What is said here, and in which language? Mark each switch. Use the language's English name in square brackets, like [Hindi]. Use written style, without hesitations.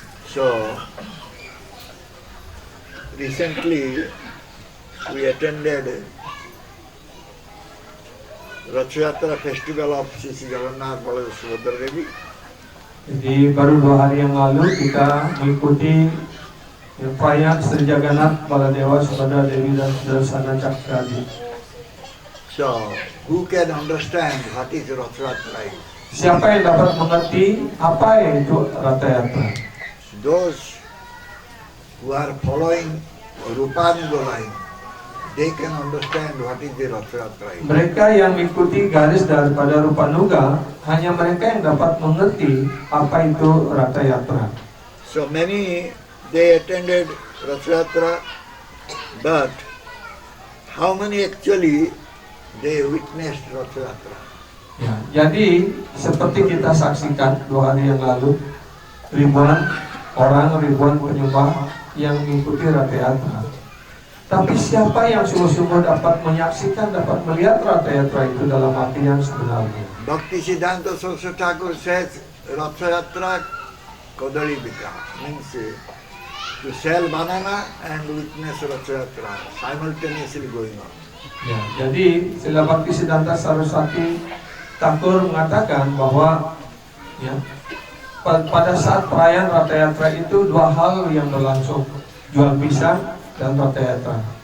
[English] So, recently we attended Rath Yatra festival of Sri Jagannath Baladev Subhadra Devi. [Indonesian] Jadi baru 2 hari yang lalu kita mengikuti perayaan Sri Jagannath Baladewa Subhadra Dewi dan Sudarsana Chakra. [English] So, who can understand what is Rath Yatra? [Indonesian] Siapa yang dapat mengerti apa itu Ratha Yatra? [English] Those who are following Rupanuga line, they can understand what is the Rath Yatra. [Indonesian] Mereka yang mengikuti garis daripada Rupanuga, hanya mereka yang dapat mengerti apa itu Ratha Yatra. [English] So many, they attended Rath Yatra, but how many actually they witnessed Rath Yatra? [Indonesian] Ya, jadi seperti kita saksikan 2 hari yang lalu, ribuan orang, ribuan penyembah yang mengikuti Ratha Yatra. Tapi siapa yang sungguh-sungguh dapat menyaksikan, dapat melihat Ratha Yatra itu dalam arti yang sebenarnya? [English] Bhaktisiddhanta Saraswati Thakur says Rath Yatra Kodali Vika, means to sell banana and witness Rath Yatra simultaneously going on. [Indonesian] Ya, jadi Srila Bhaktisiddhanta Saraswati Thakur mengatakan bahwa ya, pada saat perayaan Ratha Yatra itu 2 hal yang berlangsung, jual pisang dan Ratha Yatra.